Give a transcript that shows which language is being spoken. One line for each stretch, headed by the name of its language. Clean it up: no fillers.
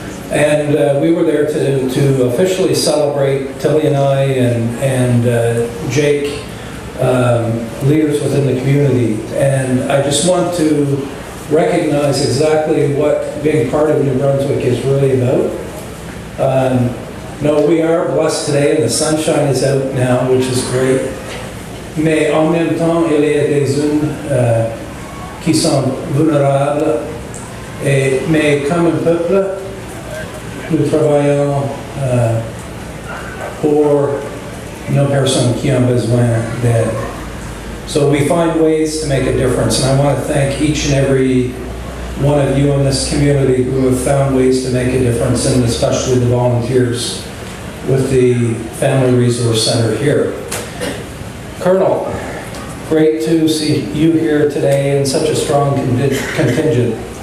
English: And we were there to officially celebrate, Tilly and I and Jake, leaders within the community. And I just want to recognize exactly what being part of New Brunswick is really about. No, we are blessed today and the sunshine is out now, which is great.
French: Mais en même temps, il y a des zones qui sont vulnérables. Mais comme un peuple, nous travaillons pour nos personnes qui ont besoin d'aide.
English: So we find ways to make a difference, and I want to thank each and every one of you in this community who have found ways to make a difference, and especially the volunteers with the Family Resource Center here. Colonel, great to see you here today in such a strong contingent.